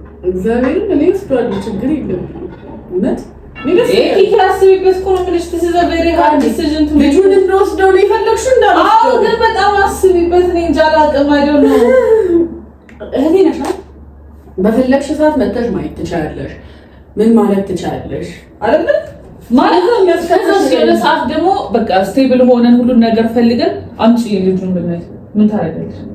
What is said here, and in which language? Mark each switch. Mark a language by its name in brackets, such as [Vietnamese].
[Amharic] እግዚአብሔርን እኔ ስፕራድ ችግር የለም እውነት ያስቢበት እኮ ነው የምልሽ [English] this is a very hard decision to make [Amharic] ልጁን እንደወስደው ነው የፈለግሽው እንዳልወስደው አዎ ግን በጣም አስቢበት እኔ እንጃ አላውቅም [English] I don't know [Amharic] እህቴ ነሽ በፈለግሽ ሰዓት መተሽ ማየት ትችያለሽ ምን ማለት ትችያለሽ አይደል ማለት ነው የሚያስፈልገው የሆነ ሰዓት ደግሞ በቃ ስቴብል ሆነን ሁሉን ነገር ፈልገን አምጪ ልጁን ብናይ ምን ታደርጋለሽ